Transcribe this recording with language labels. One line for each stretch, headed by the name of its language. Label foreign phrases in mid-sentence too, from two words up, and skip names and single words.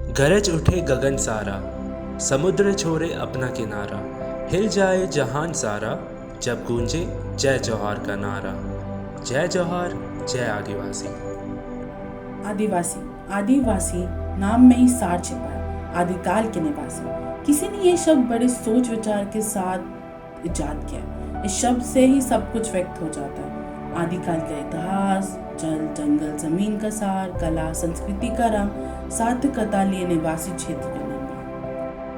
Hindi: गरज उठे गगन सारा, समुद्र छोड़े अपना किनारा, हिल जाए जहान सारा, जब गूंजे जय जौहर का नारा। जय जौहर, जय आदिवासी। आदिवासी आदिवासी नाम में ही सार छिपा है। आदिकाल के निवासी। किसी ने ये शब्द बड़े सोच विचार के साथ इजाद किया। इस शब्द से ही सब कुछ व्यक्त हो जाता है। आदिकाल का इतिहास, जल जंगल जमीन का सार, कला संस्कृति का रंग, सार्थकता लिए निवासी क्षेत्र का निर्माण।